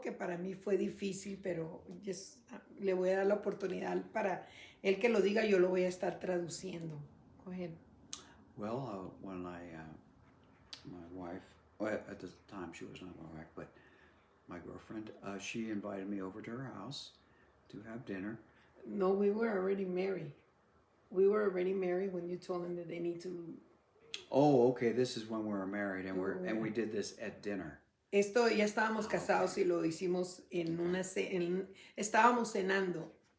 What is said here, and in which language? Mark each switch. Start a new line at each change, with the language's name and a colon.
Spanish: Que para mí fue difícil, pero le voy a dar la oportunidad para él que lo diga, yo lo voy a estar traduciendo.
English: Go ahead. Well, when my wife, well, at the time she was not my wife, but my girlfriend, she invited me over to her house to have dinner. No, we were already married. We were already married when you told them that they need to. Oh, okay. This is when we were married, and we did this at dinner.
Spanish: Esto ya estábamos casados y lo hicimos en estábamos cenando.